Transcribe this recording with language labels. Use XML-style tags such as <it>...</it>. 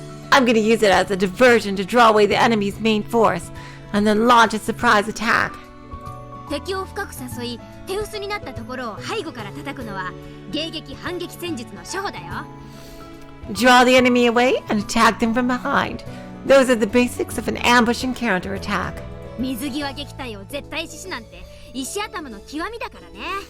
<en>I'm gonna use it as a diversion to draw away the enemy's main force, and then launch a surprise attack.</en> <ja>敵を深く誘い、手薄になったところを背後から叩くのは迎撃反撃戦術の初歩だよ。</ja> <en>Draw the enemy away and attack them from behind. Those are the basics of an ambush and counterattack.</en> <ja>水際撃退を絶対死なんて石頭の極みだからね。</ja>